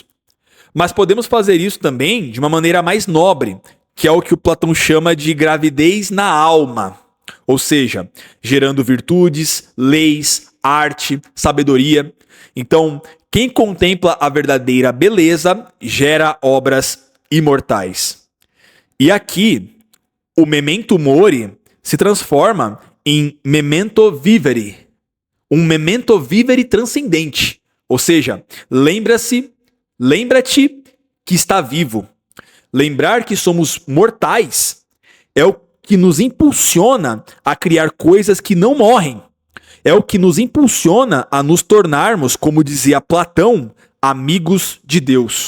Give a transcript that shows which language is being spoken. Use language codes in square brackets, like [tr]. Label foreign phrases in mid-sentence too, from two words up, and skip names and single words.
[pt] Mas podemos fazer isso também de uma maneira mais nobre, que é o que o Platão chama de gravidez na alma. Ou seja, gerando virtudes, leis, arte, sabedoria. Então, quem contempla a verdadeira beleza gera obras imortais. E aqui, o [la] memento mori [pt] se transforma em [la] memento vivere. [pt] Um [la] memento vivere [pt] transcendente. Ou seja, lembre-te que está vivo. Lembrar que somos mortais é o que nos impulsiona a criar coisas que não morrem. É o que nos impulsiona a nos tornarmos, como dizia Platão, amigos de Deus.